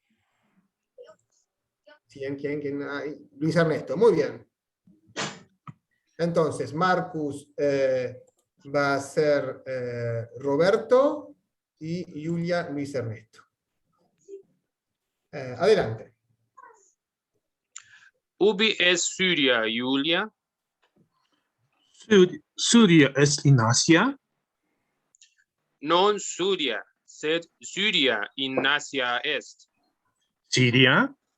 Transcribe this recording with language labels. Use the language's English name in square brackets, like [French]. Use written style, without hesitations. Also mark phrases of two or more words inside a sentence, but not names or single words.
[Spanish] ¿Quién? Luis Ernesto, muy bien. Entonces, Marcus va a ser Roberto y Julia Luis Ernesto. Adelante. [Latin] Ubi es Syria, Julia? Syria es in Asia. non Suria, sed Syria in Asia est. [Spanish] Siria,